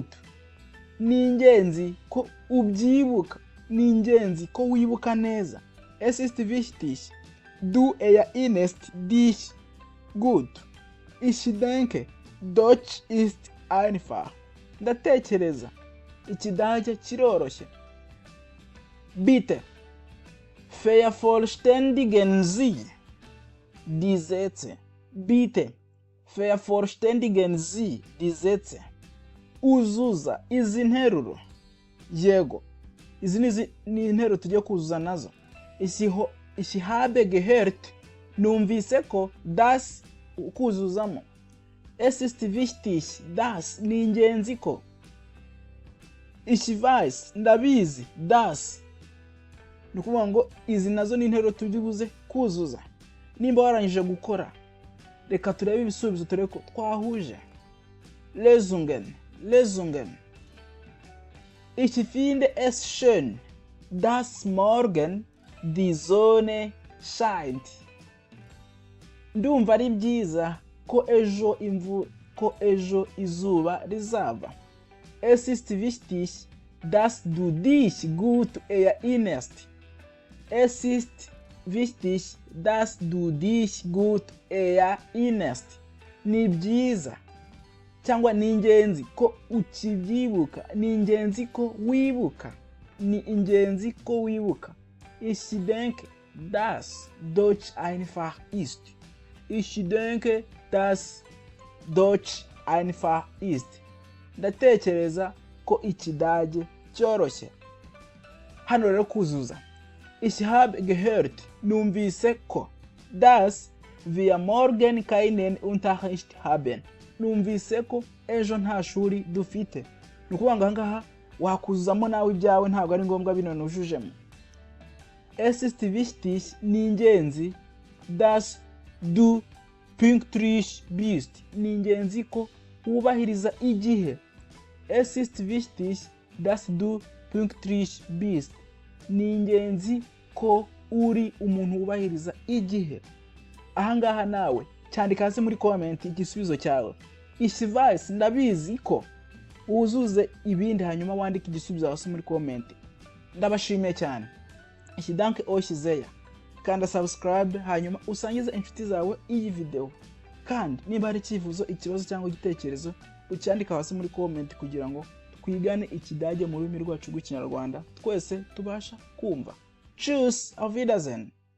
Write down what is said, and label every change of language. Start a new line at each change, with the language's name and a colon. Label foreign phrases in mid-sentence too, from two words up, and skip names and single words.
Kinyarwanda: Ni ingenzi ko ubyibuka, ni ingenzi ko wibuka neza.
German: Es ist wichtig, du erinnerst dich gut. Ich denke, Deutsch ist einfach.
Kinyarwanda: Ndatekereza, Ikidage kiroroshye.
German: Bitte vervollständigen Sie die Sätze. Bitte vervollständigen Sie die Sätze.
Kinyarwanda: Uzuza izi nteruro. Yego. Izi ni interuro tugiye kuzuza nazo.
German: Ich habe gehört,
Kinyarwanda: numvise ko das kuzuzamo.
German: Es ist wichtig, das
Kinyarwanda: ni ingenzi ko.
German: Ich weiß, ndabizi, das.
Kinyarwanda: Nukuvuga ngo izi nazo ni interuro tugibuze kuzuza. Nimba warangije gukora, reka turebe ibisubizo turebe ko twahuje.
German: Lesungen. Ich finde es schön, dass morgen die Sonne scheint.
Kinyarwanda: Ndumva ari byiza ko ejo izuba rizava.
German: Es ist wichtig, dass du dich gut erinnerst. Es ist wichtig, dass du dich gut erinnerst.
Kinyarwanda: Ni byiza cyangwa ni ingenzi ko ukibyibuka, ni ingenzi ko wibuka, ni ingenzi ko wibuka.
German: Ich denke, dass Deutsch einfach ist. Ich denke, dass Deutsch einfach ist.
Kinyarwanda: Ndatekereza ko Ikidage cyoroshye. Hano rero kuzuza.
German: Ich habe gehört,
Kinyarwanda: numvise ko,
German: dass wir morgen keinen Unterricht haben.
Kinyarwanda: Numvise ko ejo nta shuri dufite. Nukuvuga ngo ngaha wakuzuzamo nawe ibyawe ntabwo ari ngombwa bino nujujemo.
German: Es ist wichtig,
Kinyarwanda: ni ingenzi,
German: dass du pünktlich bist.
Kinyarwanda: Ni ingenzi ko wubahiriza igihe.
German: Es ist wichtig, dass du pünktlich bist.
Kinyarwanda: Ni ingenzi ko uri umuntu wubahiriza igihe. Aha ngaha nawe cyandika hasi muri comment igisubizo cyawe.
German: Ich weiß,
Kinyarwanda: ndabizi ko. Uzuze ibindi hanyuma wandike igisubizo hasi muri comment. Ndabashimiye cyane.
German: Ich danke euch sehr.
Kinyarwanda: Kanda subscribe hanyuma usangize inshuti zawe iyi video. Kandi niba hari icyifuzo, ikibazo cyangwa igitekerezo ucyandika hasi muri comment kugira ngo twigane Ikidage mu rurimi rwacu rw'Ikinyarwanda twese tubasha kumva.
German: Tschüss, auf Wiedersehen.